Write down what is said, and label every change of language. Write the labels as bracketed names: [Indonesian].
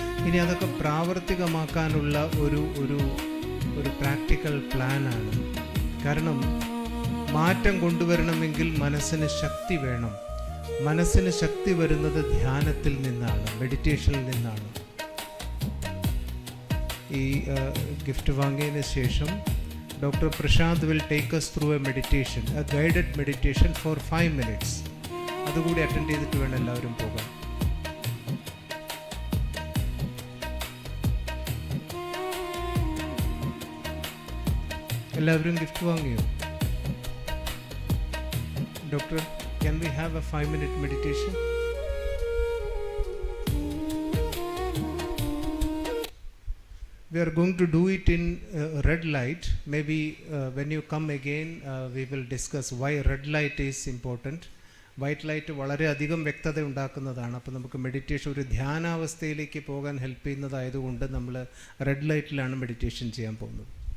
[Malayalam] ഇനി അതൊക്കെ പ്രാവർത്തികമാക്കാനുള്ള ഒരു ഒരു ഒരു പ്രാക്ടിക്കൽ പ്ലാനാണ്. കാരണം മാറ്റം കൊണ്ടുവരണമെങ്കിൽ മനസ്സിന് ശക്തി വേണം. മനസ്സിന് ശക്തി വരുന്നത് ധ്യാനത്തിൽ നിന്നാണ്, മെഡിറ്റേഷനിൽ നിന്നാണ്. ഈ ഗിഫ്റ്റ് വാങ്ങിയതിന് ശേഷം [English] Doctor Prashant will take us through a meditation, a guided meditation for 5 minutes. [Malayalam] അതുകൂടി അറ്റൻഡ് ചെയ്തിട്ട് വേണം എല്ലാവരും പോകാൻ. എല്ലാവരും ഗിഫ്റ്റ് വാങ്ങിയോ? [English] Doctor, can we have a 5-minute meditation? We are going to do it in red light. Maybe when you come again, we will discuss why red light is important. [Malayalam] White light വളരെയധികം വ്യക്തത ഉണ്ടാക്കുന്നതാണ്. അപ്പോൾ നമുക്ക് meditation ഒരു ധ്യാനാവസ്ഥയിലേക്ക് പോകാൻ help ചെയ്യുന്നതായതുകൊണ്ട് നമ്മൾ red ലൈറ്റിലാണ് meditation ചെയ്യാൻ പോകുന്നത്.